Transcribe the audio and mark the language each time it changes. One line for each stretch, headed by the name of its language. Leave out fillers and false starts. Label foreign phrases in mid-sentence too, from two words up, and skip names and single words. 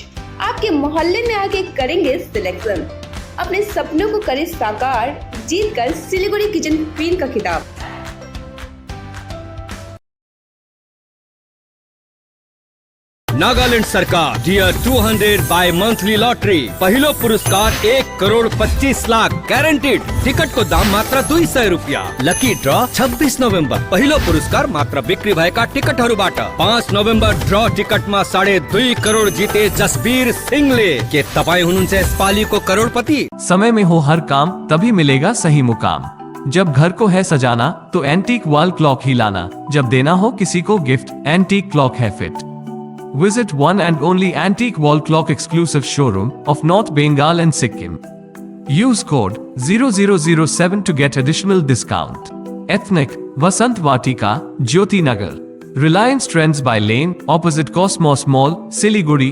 Hindi: आपके मोहल्ले में आके करेंगे सिलेक्शन, अपने सपनों को करें साकार, जीत कर सिलीगुड़ी किचन क्वीन का खिताब। नागालैंड सरकार डियर 200
English: bi monthly lottery.
Nepali: पहिलो पुरस्कार 1 करोड 25 लाख ग्यारेंटेड। टिकट को दाम मात्र 200 रुपियाँ।
English: lucky draw
Nepali: 26 नोभेम्बर। पहिलो पुरस्कार मात्र बिक्री भएका टिकटहरूबाट। 5 नोभेम्बर ड्र टिकटमा 2.5 करोड जिते जसबीर सिंहले। के तपाईँ हुनुहुन्छ यसपालिको करोडपति?
Hindi: समय में हो हर काम, तभी मिलेगा सही मुकाम। जब घर को है सजाना, तो
English: antique wall clock
Hindi: ही लाना। जब देना हो किसी को गिफ्ट,
English: antique clock
Hindi: है फिट।
English: Visit one and only antique wall clock exclusive showroom of North Bengal and Sikkim. Use code 0007 to get additional discount. Ethnic, Vasant Vatika, Jyoti Nagar. Reliance Trends by Lane, opposite Cosmos Mall, Siliguri.